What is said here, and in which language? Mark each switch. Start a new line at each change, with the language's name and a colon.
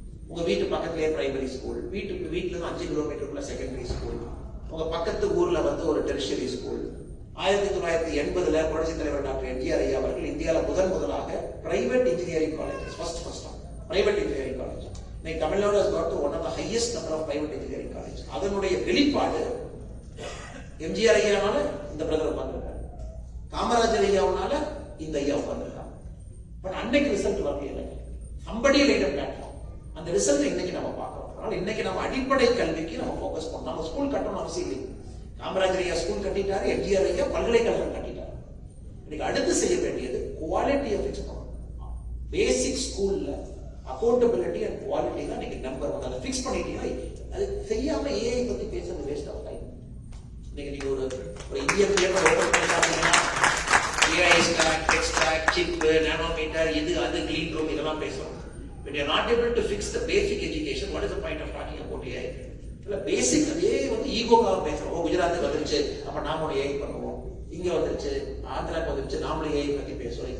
Tamil: உங்க வீட்டு பக்கத்திலேயே பிரைமரி ஸ்கூல், வீட்டுல இருந்து 5 கிலோமீட்டருக்குள்ள செகண்டரி ஸ்கூல், உங்க பக்கத்து ஊர்ல வந்து ஒரு டெரிஷரி ஸ்கூல். 1980 புரட்சித் தலைவர் டாக்டர் எம்ஜிஆர் ஐயா அவர்கள் இந்தியாவில் முதலாக private engineering college first private engineering college. இன்னைக்கு
English: Tamil Nadu has got one of the highest number of private engineering college.
Tamil: அதனுடைய வெளிப்பாடு எம்ஜிஆர் ஐயாவால இந்த பிரதர் உட்கார்ந்திருக்காரு, காமராஜர் ஐயாவுனால இந்த ஐயா உட்கார்ந்திருக்காங்க. பட் அன்னைக்கு ரிசல்ட் வரல,
English: somebody laid a platform.
Tamil: அந்த ரிசல்ட் இன்னைக்கு நம்ம பார்க்கிறோம். அதனால இன்னைக்கு நம்ம அடிப்படை கல்விக்கு நம்ம ஃபோக்கஸ் பண்ணோம். நம்ம ஸ்கூல் கட்டணும் அவசியம் இல்லை. காமராஜர் ஐயா ஸ்கூல் கட்டிட்டாரு, எம்ஜிஆர் ஐயா பல்கலைக்கழகம் கட்டிட்டாரு. இன்னைக்கு அடுத்து செய்ய வேண்டியது குவாலிட்டியை ஃபிக்ஸ் பண்ணணும். பேசிக் ஸ்கூல்ல அக்கௌண்டபிலிட்டி அண்ட் குவாலிட்டி தான் இன்னைக்கு நம்பர் 1. அதை ஃபிக்ஸ் பண்ணிட்டீங்கன்னா அது செய்யாம ஏஐ பத்தி பேசுறது வேஸ்ட் ஆஃப் டைம். இன்னைக்கு நீங்க ஒரு இந்தியன் பேப்பர் ஓபன் பண்ணி பார்த்தீங்கன்னா AI stock, tech stock, chip, nanometre, இது அது கிளீன் ரூம் இதெல்லாம் பேசுறோம்.
English: When you are not able to fix the basic education, what is the point of talking about AI?
Tamil: இல்ல பேசிக் அதே வந்து ஈகோக்காக பேசுறோம். குஜராத்துக்கு வந்துருச்சு அப்ப நாம ஏஐ பண்ணுவோம், இங்க வந்துருச்சு ஆந்திராக்கு வந்துருச்சு நாமளும் ஏஐ பத்தி பேசுறோம்.